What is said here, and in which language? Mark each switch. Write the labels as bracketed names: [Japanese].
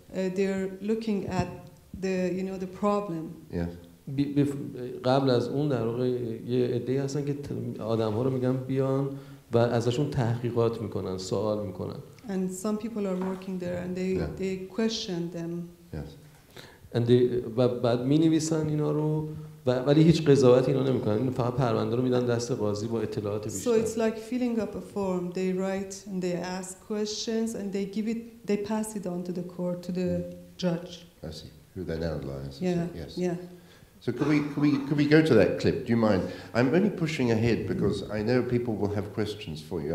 [English] They're looking at the problem. Yes. [Persian] قبل از اون در واقع یه عده‌ای هستن که آدم‌ها رو میگن بیان و ازشون تحقیقات میکنن، سوال میکنن. [English] And some people are working there and they question them. Yes. [Persian] And و بعد می‌نویسن اینا رو ولی هیچ قضاوتی اینا نمی‌کنن. فقط پرونده رو میدن دست قاضی با اطلاعات بیشتر. [English] So it's like filling up a form. They write and they ask questions and they pass it on to the court, to the judge. I see. Who then analyzes. Yeah. Yes. Yeah. So could we go to that clip? Do you mind? I'm only pushing ahead because I know people will have questions for you.